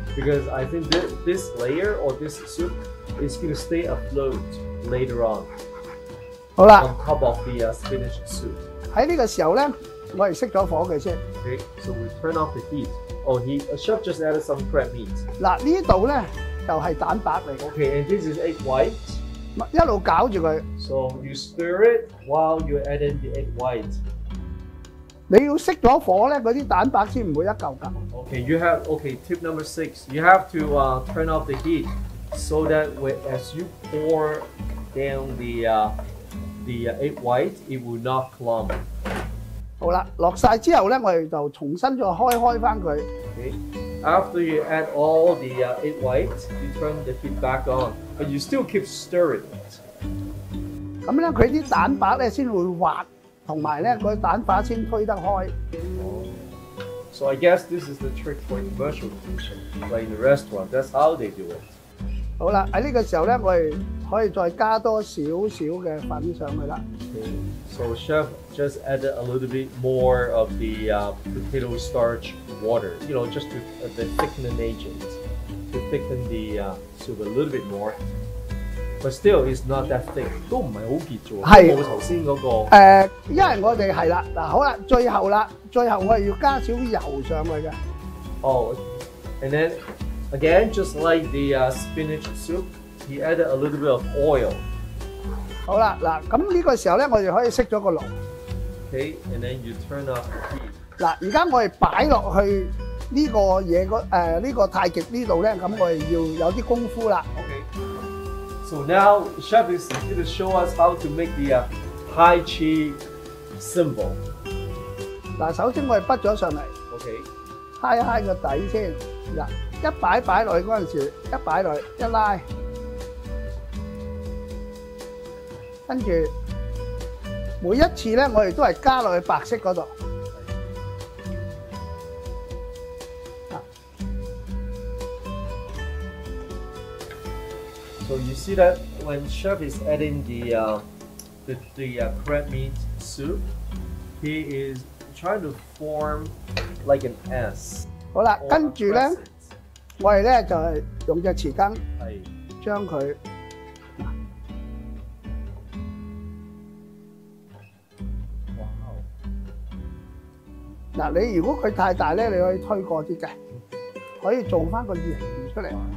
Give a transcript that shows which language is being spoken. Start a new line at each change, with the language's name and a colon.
English: Because I think this layer or this soup is going to stay afloat later on.
Cantonese: 好啦。
English: On top of the spinach soup.
Cantonese: 喺呢個時候咧，我哋熄咗火嘅先。
English: Okay, so we turn off the heat. Oh, a chef just added some crab meat.
Cantonese: 嗱呢度咧就係蛋白嚟嘅。
English: Okay, and this is egg white.
Cantonese: 一路攪住佢。
English: So you stir it while you're adding the egg white.
Cantonese: 你要熄咗火咧，嗰啲蛋白先唔會一嚿嚿。
English: Okay, tip number 6. You have to turn off the heat so that as you pour down the egg white, it will not clump.
Cantonese: 好啦，落晒之後咧，我哋就重新再開翻佢。
English: Okay. After you add all the egg white, you turn the heat back on, but you still keep stirring it.
Cantonese: 咁咧，佢啲蛋白咧先會滑，同埋咧個蛋白先推得開。
English: So I guess this is the trick for commercial kitchen, like in the restaurant. That's how they do it.
Cantonese: 好啦，喺呢個時候咧，我哋可以再加多少少嘅粉上去啦。
English: So chef just added a little bit more of the potato starch water, just the thickening agent to thicken the soup a little bit more. But still, it's not that thick.
Cantonese: 都唔係好結啫喎，冇頭先嗰個。因為我哋係啦，嗱好啦，最後我哋要加少油上去嘅。
English: Oh, and then again, just like the spinach soup, he added a little bit of oil.
Cantonese: 好啦，嗱咁呢個時候咧，我哋可以熄咗個爐。
English: Okay, and then you turn off the heat.
Cantonese: 嗱，而家我哋擺落去呢個嘢呢個太極呢度咧，咁我哋要有啲功夫啦。
English: Okay. So now chef is going to show us how to make the Tai Chi symbol.
Cantonese: 嗱，首先我哋畢咗上嚟。Okay. 揩個底先。嗱，一擺落去嗰陣時，一擺落去一拉。跟住每一次咧，我哋都係加落去白色嗰度。
English: So you see that when chef is adding the crab meat soup, he is trying to form like an S.
Cantonese: 好啦，跟住咧，我哋咧就係用隻匙羹將佢。嗱，你如果佢太大咧，你可以推過啲嘅。可以做翻個形出嚟。